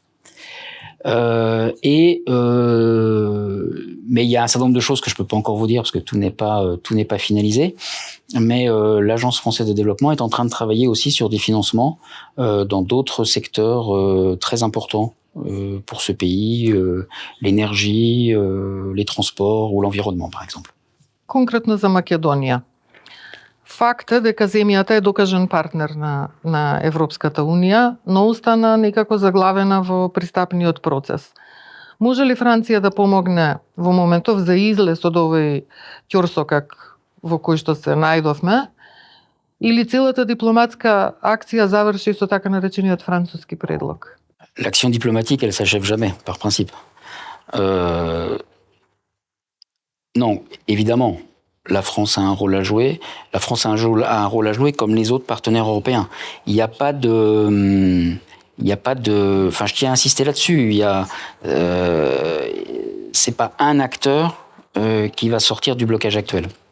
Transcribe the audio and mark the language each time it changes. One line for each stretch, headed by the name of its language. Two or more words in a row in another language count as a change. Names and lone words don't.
French: Mais il y a un certain nombre de choses que je peux pas encore vous dire parce que tout n'est pas finalisé. Mais l'Agence française de développement est en train de travailler aussi sur des financements dans d'autres secteurs très importants pour ce pays, l'énergie, les transports ou l'environnement, par exemple.
Macedonian: Конкретно за Македонија. Факт е дека земјата е докажан партнер на Европската Унија, но остана некако заглавена во пристапниот процес. Може ли Франција да помогне во моментов за излез од овој ќорсокак во кој што се најдовме, или целата дипломатска акција заврши со така наречениот француски предлог?
French: L'action diplomatique, elle s'achève jamais, par principe. Non, évidemment, la France a un rôle à jouer. La France a un rôle à jouer comme les autres partenaires européens. Il n'y a pas de... Enfin, je tiens à insister là-dessus. C'est pas un acteur qui va sortir du blocage actuel.